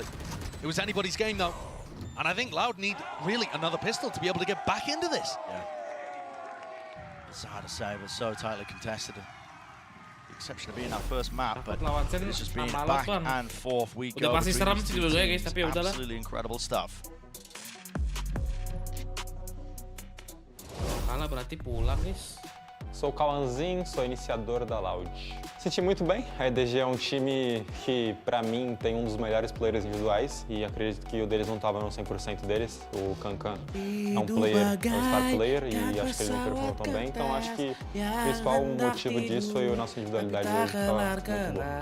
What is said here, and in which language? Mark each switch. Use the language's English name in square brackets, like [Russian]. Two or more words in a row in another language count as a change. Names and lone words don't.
[English] It was anybody's game though. And I think Loud need really another pistol to be able to get back into this. Yeah. It's hard to say, but so tightly contested. The exception of being our first map, but it's just been back and forth. We go. Absolutely incredible stuff. [Indonesian] Kalah berarti pulang, guys. [Portuguese] Sou o Cauãzinho, sou iniciador da Loud. Senti muito bem, a EDG é um time que, pra mim, tem um dos melhores players individuais e acredito que o deles não estava no 100% deles. O Kankan é um player, é um [English] star player [Portuguese] e acho que ele não performou tão bem, então acho que o principal motivo disso foi a nossa individualidade hoje estava muito boa.